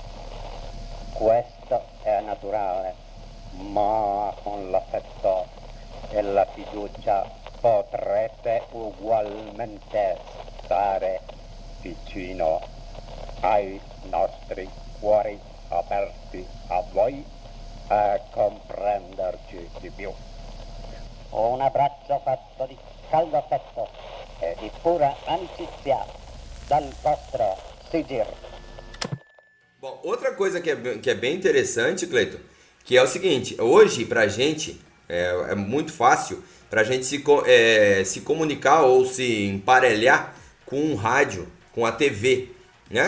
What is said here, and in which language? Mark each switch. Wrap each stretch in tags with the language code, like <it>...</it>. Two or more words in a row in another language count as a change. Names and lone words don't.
<it>Questo è naturale, ma con l'affetto e la fiducia potrete ugualmente stare vicino ai nostri cuori aperti a voi e comprenderci di più. Un abbraccio fatto di caldo affetto e di pura amicizia dal vostro Sigir.</it> <pt>Bom, outra coisa que é bem interessante, Cleiton, que é o seguinte: hoje pra gente é muito fácil pra gente se comunicar ou se emparelhar com um rádio, com a TV, né?</pt>